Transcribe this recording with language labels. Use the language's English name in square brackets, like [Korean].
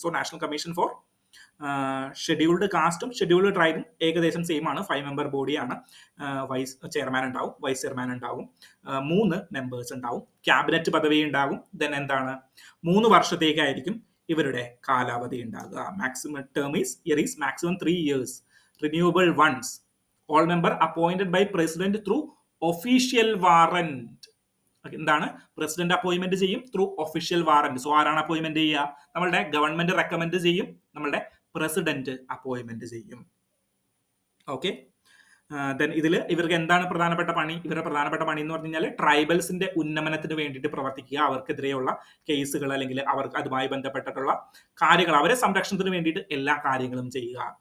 [Malayalam] So national commission for scheduled കാസ്റ്റും scheduled ട്രൈബും ഏകദേശം same ആണ്, 5 member ബോഡിയാണ്. വൈസ് ചെയർമാൻ ഉണ്ടാവും, വൈസ് ചെയർമാൻ ഉണ്ടാവും, 3 മെമ്പേഴ്സ് ഉണ്ടാവും, ക്യാബിനറ്റ് പദവി ഉണ്ടാകും. ദെൻ എന്താണ്? 3 വർഷത്തേക്കായിരിക്കും ഇവരുടെ കാലാവധി ഉണ്ടാകുക. [English] Maximum term is maximum 3 years, renewable once. All member appointed by president through official warrant. [Malayalam] എന്താണ്? പ്രസിഡന്റ് അപ്പോയിന്റ്മെന്റ് ചെയ്യും [English] Through official warrant. [Malayalam] സോ ആരാണ് അപ്പോയിന്റ്മെന്റ് ചെയ്യുക? നമ്മളുടെ ഗവൺമെന്റ് റെക്കമെൻഡ് ചെയ്യും, നമ്മളുടെ പ്രസിഡന്റ് അപ്പോയിന്റ്മെന്റ് ചെയ്യും. ഓക്കെ, ദെൻ ഇതിൽ ഇവർക്ക് എന്താണ് പ്രധാനപ്പെട്ട പണി? ഇവരുടെ പ്രധാനപ്പെട്ട പണി എന്ന് പറഞ്ഞു കഴിഞ്ഞാൽ ട്രൈബൽസിന്റെ ഉന്നമനത്തിന് വേണ്ടിയിട്ട് പ്രവർത്തിക്കുക, അവർക്കെതിരെയുള്ള കേസുകൾ അല്ലെങ്കിൽ അവർക്ക് അതുമായി ബന്ധപ്പെട്ടിട്ടുള്ള കാര്യങ്ങൾ, അവരെ സംരക്ഷണത്തിന് വേണ്ടിയിട്ട് എല്ലാ കാര്യങ്ങളും ചെയ്യുക.